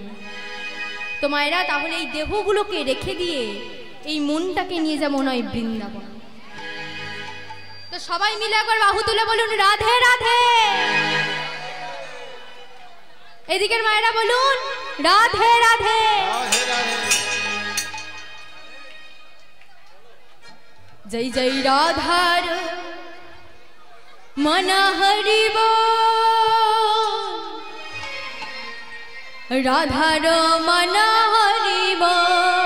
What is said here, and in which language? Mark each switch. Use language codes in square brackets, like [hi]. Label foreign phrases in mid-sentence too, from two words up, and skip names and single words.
[bn] তো মায়েরা তাহলে এই দেহগুলোকে রেখে দিয়ে এই মনটাকে নিয়ে যাবো নয় বৃন্দাবন। তো সবাই মিলে একবার বাহু তুলে বলুন রাধে রাধে। এদিকের মায়েরা বলুন রাধে রাধে। জয় জয় রাধার মন হরি বোল, রাধার মন হরি বোল।